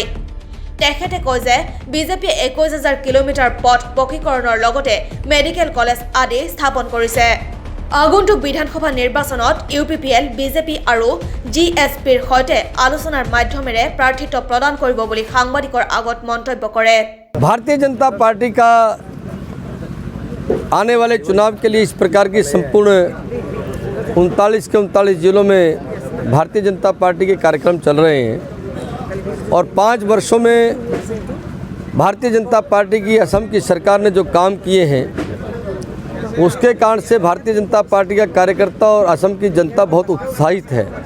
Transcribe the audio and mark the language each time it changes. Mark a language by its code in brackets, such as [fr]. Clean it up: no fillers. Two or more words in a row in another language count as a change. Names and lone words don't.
[as] তেখেতে কয় যে বিজেপিয়ে 21,000 কিলোমিটাৰ পথ পকীকৰণৰ লগতে মেডিকেল কলেজ আদি স্থাপন কৰিছে। আগন্তুক বিধানসভা নিৰ্বাচনত UPPL, বিজেপি আৰু GSPৰ সৈতে আলোচনাৰ মাধ্যমেৰে প্ৰাৰ্থিত্ব প্ৰদান কৰিব বুলি সাংবাদিকৰ আগত মন্তব্য কৰে। [hi] भारतीय जनता पार्टी का आने वाले चुनाव के लिए इस प्रकार की संपूर्ण 39 के 39 जिलों में भारतीय जनता पार्टी के कार्यक्रम चल रहे हैं और 5 वर्षों में भारतीय जनता पार्टी की असम की सरकार ने जो काम किए हैं उसके कारण से भारतीय जनता पार्टी का कार्यकर्ता और असम की जनता बहुत उत्साहित है।